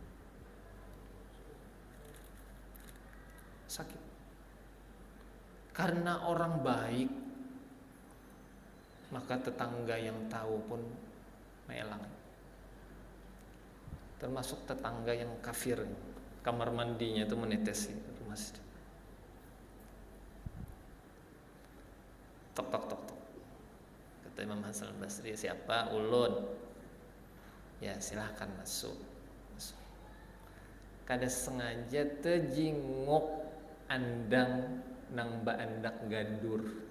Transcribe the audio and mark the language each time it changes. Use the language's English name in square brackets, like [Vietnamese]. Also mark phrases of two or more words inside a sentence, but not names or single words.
[Indonesian] Karena orang baik, maka tetangga yang tahu pun melang. Termasuk tetangga yang kafir, kamar mandinya itu menetesi ke masjid. Tok tok tok tok. Kata Imam Hasan Basri, siapa? [Banjar] Ulun. Ya silahkan masuk. Kada sengaja tejingok andang nang baandak gadur.